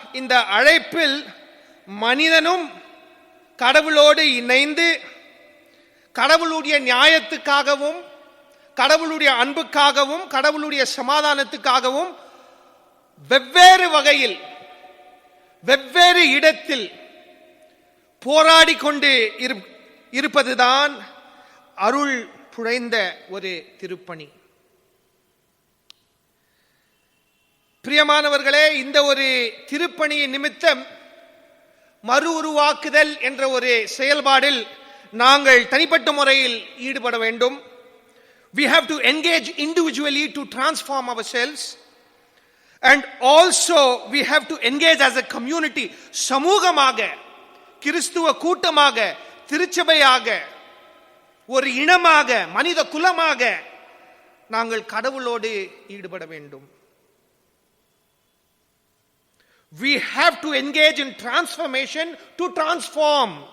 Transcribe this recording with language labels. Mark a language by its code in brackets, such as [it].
[ta] இந்த அழைப்பில் மனிதனும் கடவுளோடு இணைந்து கடவுளுடைய நியாயத்துக்காகவும், கடவுளுடைய அன்புக்காகவும், கடவுளுடைய சமாதானத்துக்காகவும் வெவ்வேறு வகையில், வெவ்வேறு இடத்தில் போராடி கொண்டு இருப்பதுதான் அருள் புழைந்த ஒரு திருப்பணி. பிரியமானவர்களே, இந்த ஒரு திருப்பணியின் நிமித்தம் மறு உருவாக்குதல் என்ற ஒரு செயல்பாடில் நாங்கள் தனிப்பட்ட முறையில் ஈடுபட வேண்டும். [en] We have to engage individually to transform ourselves, and also we have to engage as a community. [ta] சமூகமாக, கிறிஸ்துவ கூட்டமாக, திருச்சபையாக, ஒரு இனமாக, மனித குலமாக நாங்கள் கடவுளோடு ஈடுபட வேண்டும். [en] We have to engage in transformation to transform.